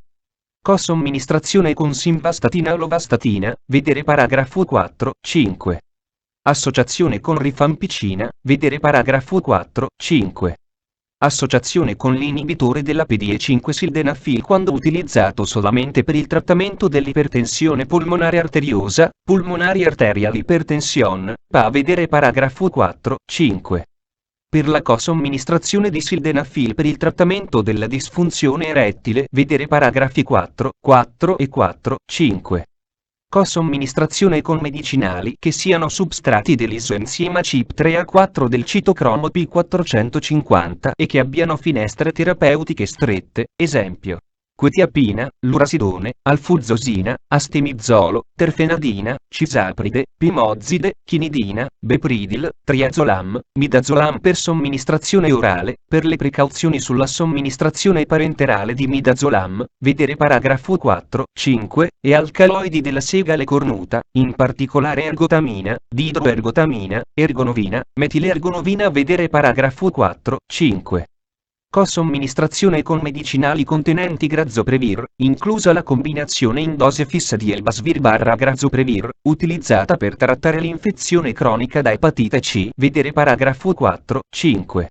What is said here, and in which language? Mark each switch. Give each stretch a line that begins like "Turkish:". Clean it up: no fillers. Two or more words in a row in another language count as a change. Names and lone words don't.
Italian: Somministrazione con simvastatina o lovastatina, vedere paragrafo 4, 5. Associazione con rifampicina, vedere paragrafo 4, 5. Associazione con l'inibitore della PDE5 sildenafil quando utilizzato solamente per il trattamento dell'ipertensione polmonare arteriosa,
English: pulmonare arterial hypertension, PA,
Italian: vedere paragrafo 4, 5. Per la somministrazione di sildenafil per il trattamento della disfunzione erettile, vedere paragrafi 4, 4 e 4, 5. Somministrazione con medicinali che siano substrati dell'isoenzima CYP3A4 del citocromo P450 e che abbiano finestre terapeutiche strette, esempio. quetiapina, lurasidone, alfuzzosina, astemizolo, terfenadina, cisapride, pimozide, chinidina, bepridil, triazolam, midazolam per somministrazione orale. Per le precauzioni sulla somministrazione parenterale di midazolam, vedere paragrafo 4, 5, e alcaloidi della segale cornuta, in particolare ergotamina, didroergotamina, ergonovina, metilergonovina, vedere paragrafo 4, 5. Co-somministrazione con medicinali contenenti grazoprevir, inclusa la combinazione in dose fissa di Elbasvir/grazoprevir, utilizzata per trattare l'infezione cronica da epatite C, vedere paragrafo 4, 5.